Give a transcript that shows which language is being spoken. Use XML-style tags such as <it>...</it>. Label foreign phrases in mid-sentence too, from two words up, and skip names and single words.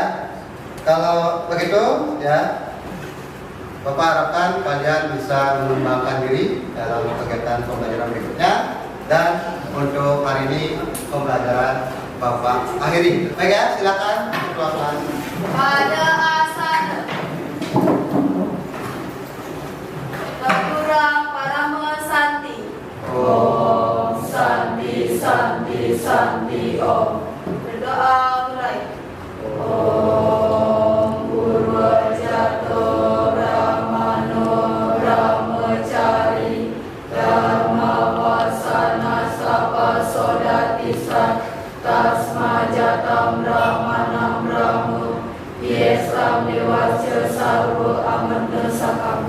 <id>Kalau begitu ya, Bapak harapkan kalian bisa mengembangkan diri dalam kegiatan pembelajaran berikutnya. Dan untuk hari ini pembelajaran Bapak akhiri. Baik ya, silakan pelan-pelan. Pada asana Kurang Parama Santi.</id> <sa>Om Santi Santi Santi Om.</sa> <id>Berdoa mulai.</id> <sa>Om Purwajato Ramano Ramacari Dharma Wasana Sapa Sodatisan Tasma Jatam Ramanam Ramu Yesam Dewasya Sarwa Amanna Sakam.</sa>